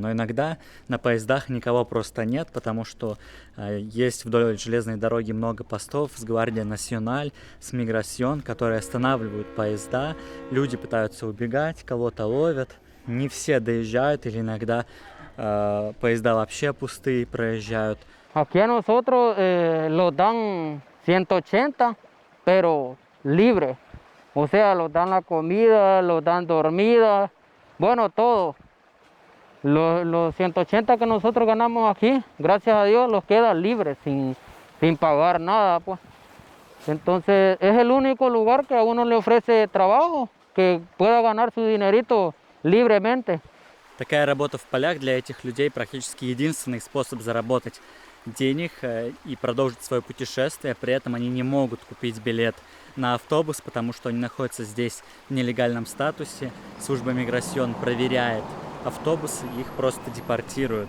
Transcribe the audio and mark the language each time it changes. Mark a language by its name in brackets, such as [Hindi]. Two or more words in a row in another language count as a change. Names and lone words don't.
[Russian] Но иногда на поездах никого просто нет, потому что есть вдоль железной дороги много постов с Гвардия Националь, с Миграсьон, которые останавливают поезда. Люди пытаются убегать, кого-то ловят. Не все доезжают, или иногда поезда вообще пустые проезжают. [Spanish] Aquí a nosotros los dan 180, pero libre. O sea, los dan la comida, los dan dormida, bueno, todo. Los 180 que nosotros ganamos aquí, gracias a Dios, los queda libres, sin pagar nada, pues. Entonces, es el único lugar que a uno le ofrece trabajo, que pueda ganar su dinerito libremente. [Russian] Такая работа в полях для этих людей практически единственный способ заработать денег и продолжить свое путешествие. При этом они не могут купить билет на автобус, потому что они находятся здесь в нелегальном статусе. Служба Миграсьон проверяет автобусы, их просто депортируют.